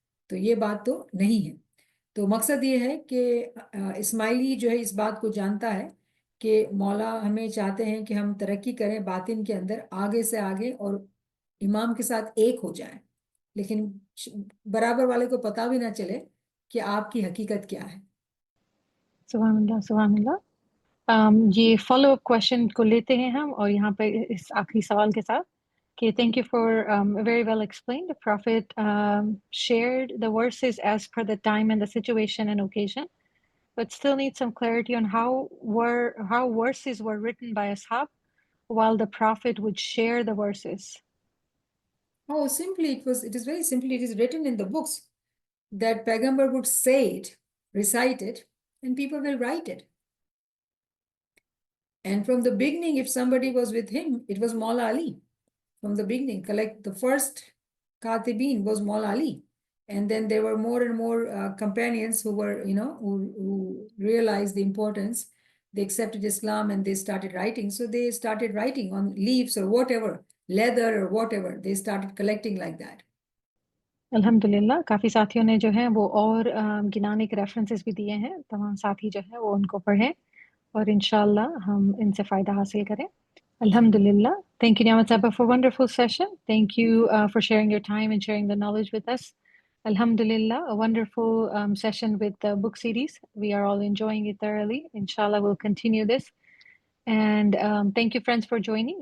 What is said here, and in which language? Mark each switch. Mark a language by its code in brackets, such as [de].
[hi] तो ये बात तो नहीं है। तो मकसद ये है कि इस्माइली जो है इस बात को जानता है कि मौला हमें चाहते हैं कि हम तरक्की करें बातिन के अंदर आगे से आगे और इमाम के साथ एक हो जाएं, लेकिन बराबर वाले को पता भी ना चले कि आपकी हकीकत क्या है। सुभान अल्लाह, सुभान अल्लाह। ये फॉलो अप क्वेश्चन को लेते हैं हम, और यहाँ पे इस आखिरी सवाल के साथ कि [en] thank you for very well explained. The Prophet shared the verses as per the time and the situation and occasion, but still need some clarity on how verses were written by ashab while the Prophet would share the verses. Oh, simply it is very simply, it is written in the books that Paigambar would say it, recite it, and people will write it. And from the beginning, if somebody was with him, it was Maula Ali. From the beginning, collect the first Katibin was Maula Ali. And then there were more and more companions who were, you know, who realized the importance. They accepted Islam and they started writing. So they started writing on leaves or whatever, leather or whatever. They started collecting like that. [hi] अल्हम्दुलिल्लाह, काफ़ी साथियों ने जो है वो और गिनाने के references भी दिए हैं, तमाम साथी जो है वो उनको पढ़ें और इंशाल्लाह हम इनसे फ़ायदा हासिल करें। [en] Alhamdulillah. Thank you, Niamat Sahaba, for a wonderful session. Thank you for sharing your time and sharing the knowledge with us. Alhamdulillah, a wonderful session with the book series. We are all enjoying it thoroughly. Inshallah, we'll continue this. And thank you, friends, for joining.